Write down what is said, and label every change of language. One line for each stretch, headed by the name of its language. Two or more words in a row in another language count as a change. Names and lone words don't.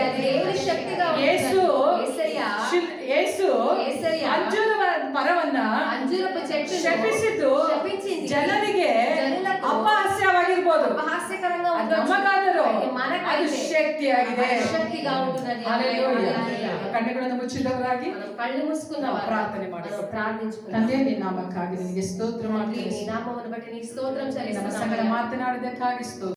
Telugu: అది దేవుని శక్తిగా ఉన్నది.
Kannada: ಯೇಸು
Telugu: యేసయ్య యేసయ్య
Kannada: ಅಂಜೂರ ಮರವನ್ನ
Telugu: అంజూరపు చెట్టు
Kannada: ಶಪಿಸಿದ್ದು
Telugu: శపించింది.
Kannada: ಜನರಿಗೆ
Telugu: జనులకు
Kannada: ಅಪಹಾಸ್ಯವಾಗಿರ್ಬೋದು.
Telugu: అపహాస్యకరంగా
Kannada: ಅದು
Telugu: ఉండొచ్చు.
Kannada: ನಮಗಾದರೂ
Telugu: అయితే
Kannada: ಅದು
Telugu: మనకైతే
Kannada: ಶಕ್ತಿಯಾಗಿದೆ.
Telugu: అది శక్తిగా ఉంటున్నది.
Kannada: ಹಲ್ಲೆಲೂಯಾ.
Telugu: హల్లెలూయా.
Kannada: ಕಣ್ಣುಗಳನ್ನು ಮುಚ್ಚಿದವರಾಗಿ
Telugu: మనం కళ్ళు మూసుకున్న
Kannada: ನಾವು
Telugu: వారు
Kannada: ಪ್ರಾರ್ಥನೆ ಮಾಡಿ.
Telugu: మనం ప్రార్థించుకుందాం.
Kannada: ತಂದೆ, ನಿನ್ನ ನಾಮಕ್ಕಾಗಿ ನಿನಗೆ ಸ್ತೋತ್ರ
Telugu: తండ్రి,
Kannada: ಮಾಡ್ತೀನಿ.
Telugu: నీ నామమును బట్టి నీకు స్తోత్రం
Kannada: ನಮ್ಮ ಸಂಗಡ
Telugu: చెల్లిస్తున్నాము.
Kannada: ಮಾತನಾಡಿದಕ್ಕಾಗಿ ಸ್ತೋತ್ರ.